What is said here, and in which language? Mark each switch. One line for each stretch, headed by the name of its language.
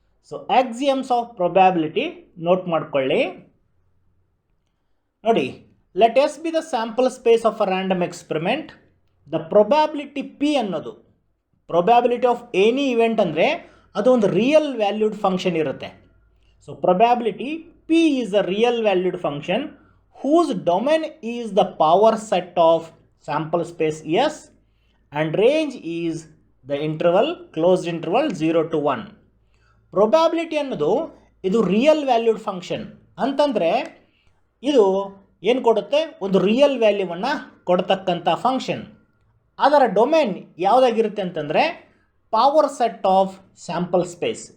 English: so axioms of probability note
Kannada: ಮಾಡ್ಕೊಳ್ಳಿ. ನೋಡಿ,
English: Let S be the sample space of a random experiment. The probability P ಅನ್ನೋದು, probability of any event
Kannada: ಅಂದರೆ ಅದು ಒಂದು
English: Real valued function ಇರುತ್ತೆ. So probability P is a real valued function whose domain is the power set of sample space S and range is the interval, closed interval 0 to 1.
Kannada: Probability ಅನ್ನೋದು ಇದು real valued function ಅಂತಂದರೆ ಇದು ಏನು ಕೊಡುತ್ತೆ?
English: ಒಂದು ರಿಯಲ್ ವ್ಯಾಲ್ಯೂವನ್ನು ಕೊಡ್ತಕ್ಕಂಥ ಫಂಕ್ಷನ್.
Kannada: ಅದರ
English: Domain ಯಾವುದಾಗಿರುತ್ತೆ ಅಂತಂದರೆ power set of sample space.